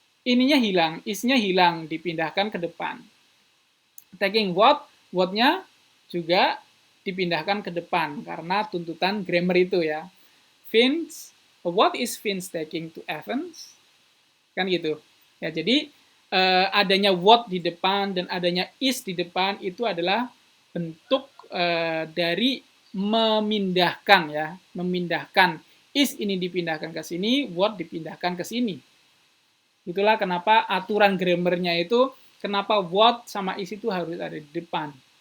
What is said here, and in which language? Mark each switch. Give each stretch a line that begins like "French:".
Indonesian: ininya hilang, is-nya hilang, dipindahkan ke depan. Taking what-nya juga dipindahkan ke depan karena tuntutan grammar itu ya.
English: Vince, what is Vince taking to Athens?
Indonesian: Kan gitu. Ya, jadi adanya what di depan dan adanya is di depan itu adalah bentuk dari memindahkan ya, memindahkan is ini dipindahkan ke sini, what dipindahkan ke sini. Itulah kenapa aturan grammarnya itu kenapa what sama is itu harus ada di depan.